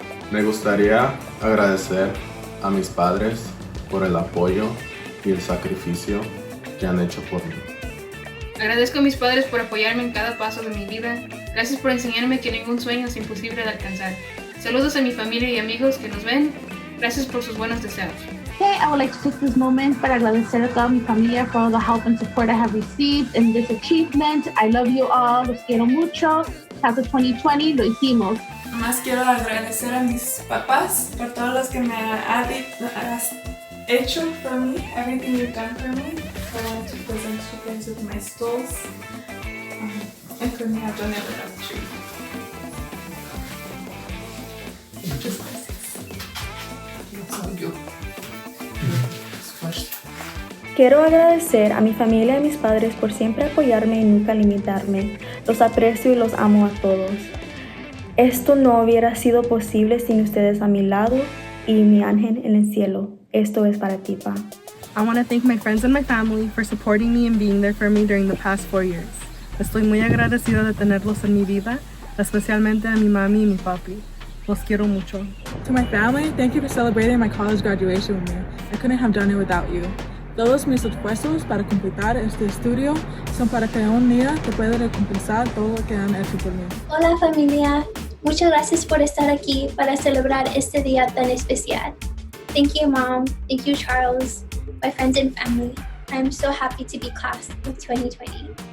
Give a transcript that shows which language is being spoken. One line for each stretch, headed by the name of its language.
Spanish: Me gustaría agradecer a mis padres por el apoyo y el sacrificio que han hecho por mí. Agradezco a mis padres por apoyarme en cada paso de mi vida. Gracias por enseñarme que ningún sueño es imposible de alcanzar. Saludos a mi familia y amigos que nos ven. Gracias por sus buenos deseos.
English: Okay, I would like to take this moment
Spanish: para agradecer a toda mi familia
English: for all the help and support I have received in this achievement. I love you all,
Spanish: los quiero mucho.
English: Class of 2020,
Spanish: lo hicimos. Más quiero agradecer a mis papás por todo lo que me has hecho
English: for me, everything you've done for me. I want to present you guys with my skulls. I couldn't have done it without you.
Spanish: Muchas gracias. Quiero agradecer a mi familia y a mis padres por siempre apoyarme y nunca limitarme. Los aprecio y los amo a todos. Esto no hubiera sido posible sin ustedes a mi lado y mi ángel en el cielo. Esto es para ti, Pa.
English: I want to thank my friends and my family for supporting me and being there for me during the past 4 years.
Spanish: Estoy muy agradecido de tenerlos en mi vida, especialmente a mi mami y mi papi. Los quiero mucho.
English: To my family, thank you for celebrating my college graduation with me. I couldn't have done it without you.
Spanish: Todos mis esfuerzos para completar este estudio son para que un día te pueda recompensar todo lo que han hecho por mí. Hola familia, muchas gracias por estar aquí para celebrar este día tan especial.
English: Thank you Mom, thank you Charles, my friends and family. I'm so happy to be class of 2020.